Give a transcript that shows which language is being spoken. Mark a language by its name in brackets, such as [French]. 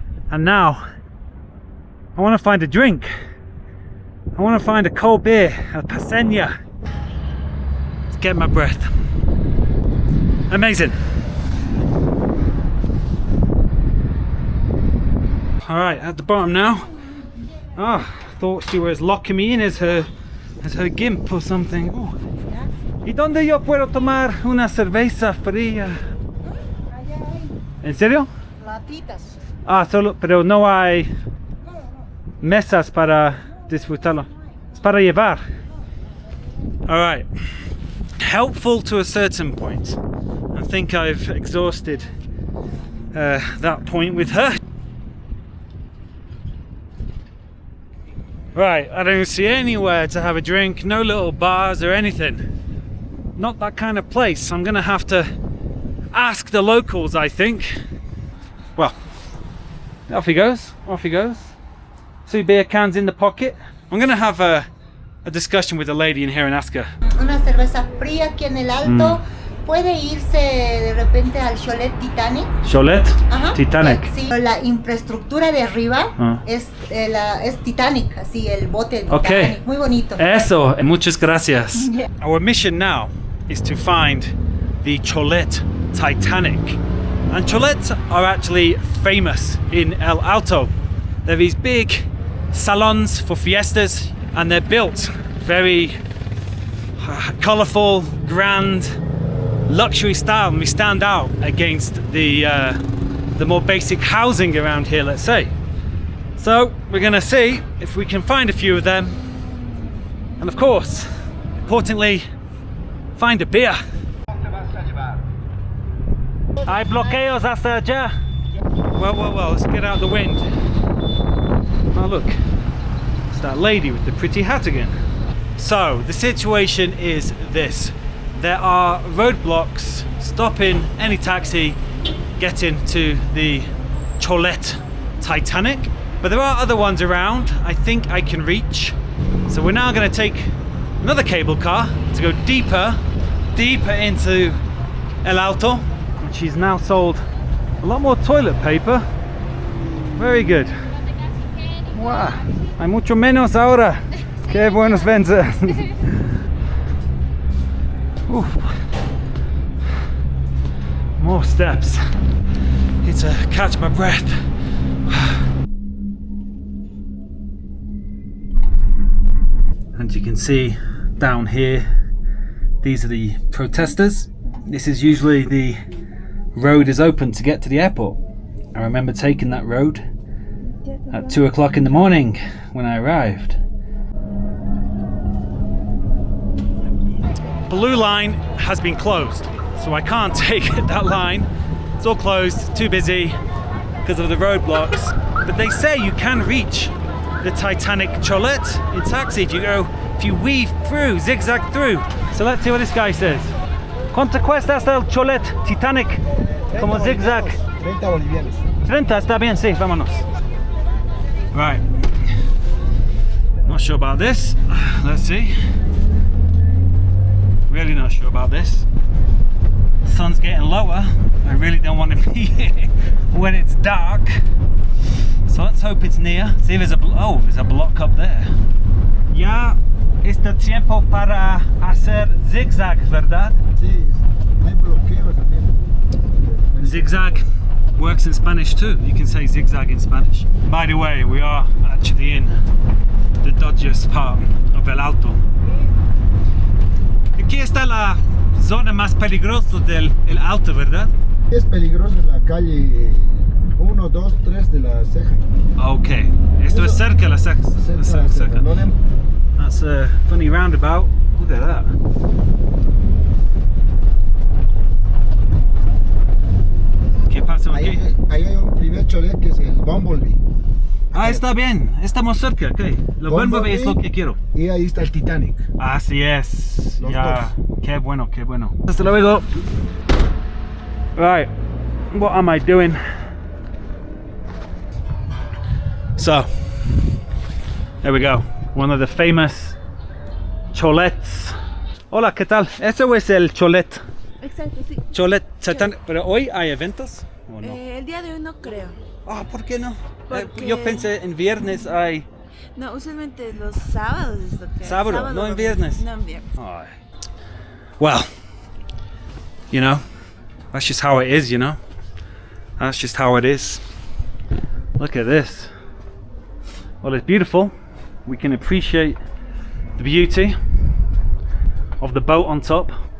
[English] And now I want to find a drink. I want to find a cold beer, a paseña. Let's get my breath. Amazing. Alright, at the bottom now. Oh, I thought she was locking me in as her gimp or something. Ooh. [Spanish] ¿Y dónde yo puedo tomar una cerveza fría? ¿En serio? Latitas. Ah, solo, pero no hay mesas para disfrutarlo. Es para llevar. Alright. [English] Helpful to a certain point. I think I've exhausted that point with her. Right, I don't see anywhere to have a drink, no little bars or anything. Not that kind of place. I'm gonna have to ask the locals, I think. Well, off he goes, off he goes. 2 beer cans in the pocket. I'm gonna have a discussion with the lady in here and ask her. [Spanish] Una cerveza fría aquí en el Alto. Puede irse de repente al Cholet Titanic. Cholet? Ajá. Titanic. Sí, la infraestructura de arriba es Titanic, así el bote de [English] Okay. [Spanish] Titanic, muy bonito. Eso, muchas gracias. [English] Yeah. Our mission now is to find the Cholet Titanic. And Cholets are actually famous in El Alto. They're these big salons for fiestas, and they're built very colourful, grand, luxury style, and we stand out against the more basic housing around here, let's say. So we're gonna see if we can find a few of them, and of course, importantly, find a beer. [Spanish] Hay bloqueos hasta allá. [English] Well, let's get out of the wind. Oh look, it's that lady with the pretty hat again. So the situation is this. There are roadblocks stopping any taxi getting to the Cholet Titanic, but there are other ones around I think I can reach. So we're now going to take another cable car to go deeper into El Alto, and she's now sold a lot more toilet paper. Very good. [Spanish] Wow, hay mucho menos ahora. Qué buenos ventas. [English] More steps. Need to catch my breath. And you can see down here, these are the protesters. This is usually the road is open to get to the airport. I remember taking that road at 2 o'clock in the morning when I arrived. Blue line has been closed, so I can't take that line. It's all closed, too busy because of the roadblocks. But they say you can reach the Titanic Cholet in taxi if you weave through, zigzag through. So let's see what this guy says. [Spanish] ¿Cuánto cuesta hasta el Cholet Titanic? Como zigzag. 30 bolivianos. 30, está bien, sí, vámonos. [English] Right. Not sure about this. Let's see. Really not sure about this. Sun's getting lower. I really don't want to be here when it's dark. So let's hope it's near. See if there's there's a block up there. [Spanish] Ya está tiempo para hacer zigzag, ¿verdad? Sí, hay bloqueos también. [English] Zigzag works in Spanish too. You can say zigzag in Spanish. By the way, we are actually in the dodgiest part of El Alto. [Spanish] Aquí está la zona más peligrosa del El Alto, ¿verdad? Es peligroso en la calle 1, 2, 3 de la ceja. Okay. Esto es cerca la ceja. Cerca. [English] That's a funny roundabout. Look at that. [Spanish] ¿Qué pasa aquí? Ahí hay un primer cholet que es el Bumblebee. Ah, está bien. Estamos cerca, ok. Lo Bumblebee es lo que quiero. Y ahí está el Titanic. Así es. Los Ya. Qué bueno, qué bueno. Hasta luego. [English] Right. What am I doing? So, there we go. One of the famous cholets. [Spanish] Hola, ¿qué tal? ¿Eso es el cholet? Exacto, sí. Cholet Titanic. ¿Pero hoy hay eventos o no? El día de hoy no creo. Ah, ¿por qué no? Porque- Yo pensé en viernes hay... No, usualmente los sábados es lo que hay. Sábado, no en viernes. No en viernes. Ay. [English] Well, you know, that's just how it is, you know? That's just how it is. Look at this. Well, it's beautiful. We can appreciate the beauty of the boat on top.